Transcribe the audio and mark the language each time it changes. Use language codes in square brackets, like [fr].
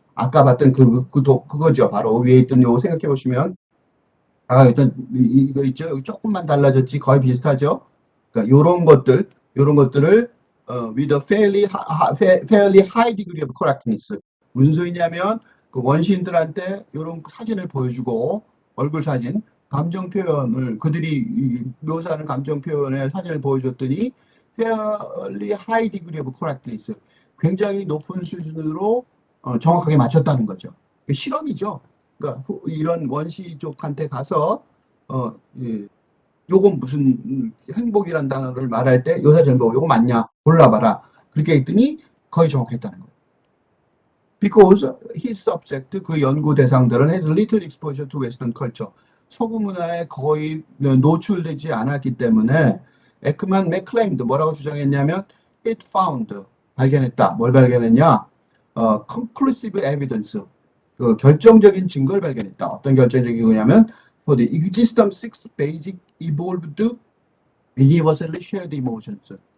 [ko] 아까 봤던 그거죠. 바로 위에 있던 요거 생각해 보시면 일단 이거 있죠. 여기 조금만 달라졌지 거의 비슷하죠. 그러니까 요런 것들을 [en] with a fairly high degree of correctness. [ko] 무슨 소리냐면 그 원시인들한테 요런 사진을 보여주고 얼굴 사진, 감정 표현을 그들이 묘사하는 감정 표현의 사진을 보여줬더니 [en] fairly high degree of correctness. [ko] 굉장히 높은 수준으로 정확하게 맞췄다는 거죠. 실험이죠. 그러니까 이런 원시족한테 가서 예, 요건 무슨 행복이란 단어를 말할 때 요사전보 요거 맞냐 골라봐라 그렇게 했더니 거의 정확했다는 거예요. [en] because his subject, [ko] 그 연구 대상들은 [en] has little exposure to Western culture. [ko] 서구 문화에 거의 노출되지 않았기 때문에 에크만 맥클레임도 뭐라고 주장했냐면 [en] it found, [ko] 발견했다. 뭘 발견했냐? [en] conclusive evidence, [ko] 그 결정적인 증거를 발견했다. 어떤 결정적인 거냐면 [en] for the existence of six basic evolved universally shared emotions.